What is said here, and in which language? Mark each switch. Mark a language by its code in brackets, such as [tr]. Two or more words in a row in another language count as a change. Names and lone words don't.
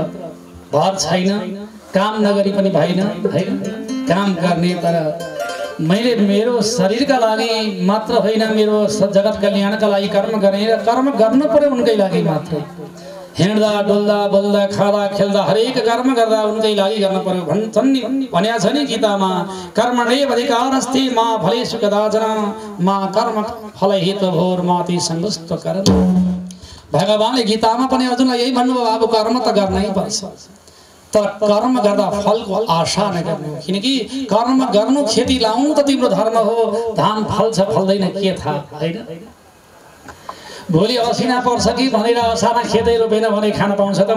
[ne] भर छैन, काम नगरी पनि भएन, हैन काम गर्ने। तर मैले मेरो शरीरका लागि मात्र होइन, मेरो जगत कल्याणका लागि कर्म गरेर कर्म गर्नु पर्यो उनकै लागि मात्र। हिँड्दा डुल्दा बोल्दा खाँदा खेल्दा हरेक कर्म गर्दा उनकै लागि गर्न पर्यो भन्छन् नि, भनेको छ नि गीतामा, [sa] कर्मण्येव अधिकारस्ति मा फलेषु कदाचन मा कर्म फलहेतुर्भुर् मा ते सङ्गोऽस्त्व कर्म। [ne] भगवानले गीतामा पनि अर्जुनलाई यही भन्नुभयो, अब कर्म त गर्नै पर्छ, तर कर्म गर्दा फलको आशा नगर्नु। किनकि कर्म गर्नु, खेती लाउनु त तिम्रो धर्म हो, धान फल्छ फल्दैन के थाहा, हैन? भोलि असिना पर्छ कि भनेर असाना खेतै रोपेन भने खान पाउँछ त?